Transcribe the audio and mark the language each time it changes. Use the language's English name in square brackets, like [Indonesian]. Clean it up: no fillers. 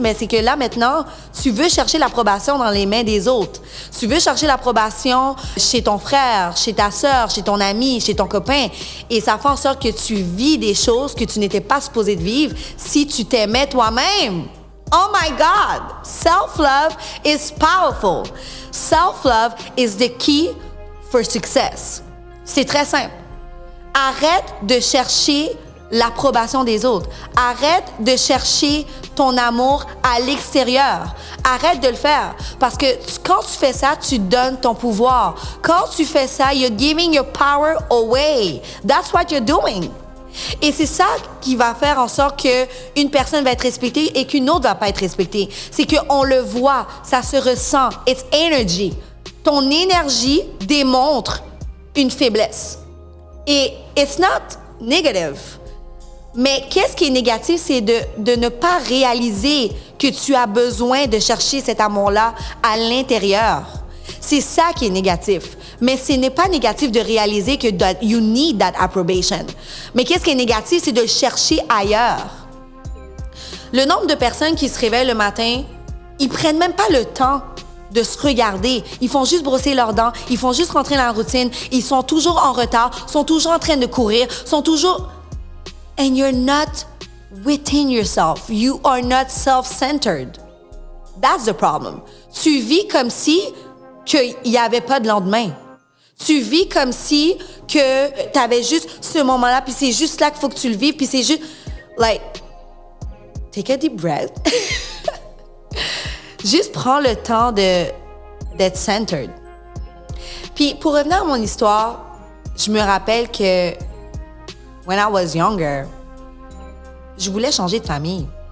[French] Mais c'est que là, maintenant, tu veux chercher l'approbation dans les mains des autres. Tu veux chercher l'approbation chez ton frère, chez ta sœur, chez ton ami, chez ton copain. Et ça fait en sorte que tu vis des choses que tu n'étais pas supposé de vivre si tu t'aimais toi-même. [English] Oh my God! Self-love is powerful. Self-love is the key for success. [French] C'est très simple. Arrête de chercher l'approbation des autres. Arrête de chercher ton amour à l'extérieur. Arrête de le faire. Parce que quand tu fais ça, tu donnes ton pouvoir. Quand tu fais ça, [English] you're giving your power away. That's what you're doing. [French] Et c'est ça qui va faire en sorte qu'une personne va être respectée et qu'une autre va pas être respectée. C'est qu'on le voit, ça se ressent. [English] It's energy. [French] Ton énergie démontre une faiblesse. Et [English] it's not negative. [French] Mais qu'est-ce qui est négatif, c'est de ne pas réaliser que tu as besoin de chercher cet amour-là à l'intérieur. C'est ça qui est négatif. Mais ce n'est pas négatif de réaliser que [English] you need that approbation. [French] Mais qu'est-ce qui est négatif, c'est de le chercher ailleurs. Le nombre de personnes qui se réveillent le matin, ils prennent même pas le temps de se regarder. Ils font juste brosser leurs dents, ils font juste rentrer dans la routine, ils sont toujours en retard, sont toujours en train de courir, sont toujours... [English] And you're not within yourself. You are not self-centered. That's the problem. [French] Tu vis comme si qu'il n'y avait pas de lendemain. Tu vis comme si que tu avais juste ce moment-là, puis c'est juste là qu'il faut que tu le vives, puis c'est juste... [English] Like, take a deep breath. [French] Juste prends le temps d'être centered. Puis pour revenir à mon histoire, je me rappelle que [English] when I was younger, [French] je voulais changer de famille.